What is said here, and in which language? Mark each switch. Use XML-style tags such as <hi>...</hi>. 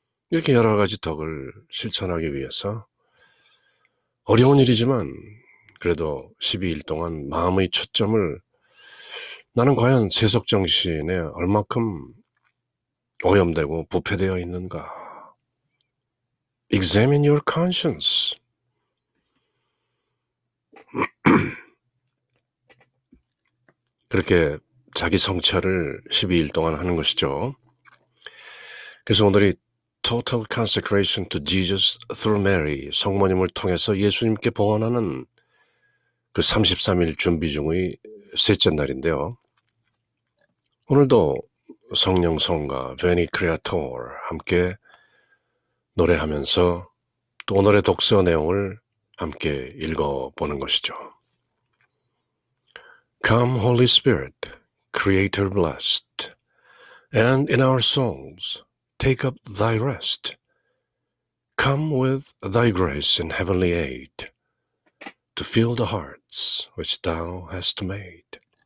<ko>이렇게 여러 가지 덕을 실천하기 위해서 어려운 일이지만 그래도 12일 동안 마음의 초점을 나는 과연 세속정신에 얼마큼 오염되고 부패되어 있는가.</ko> <en>Examine your conscience.</en> <ko>그렇게 자기 성찰을 12일 동안 하는 것이죠. 그래서 오늘이</ko> <en>Total Consecration to Jesus through Mary,</en> <ko>성모님을 통해서 예수님께 봉헌하는 그 33일 준비 중의 셋째 날인데요. 오늘도 성령 성가 Veni Creator 함께 노래하면서 또 오늘의 독서 내용을 함께 읽어보는 것이죠.</ko> <en>Come, Holy Spirit, Creator blessed, and in our souls take up thy rest. Come with thy grace and heavenly aid to fill the hearts which thou hast made.</en>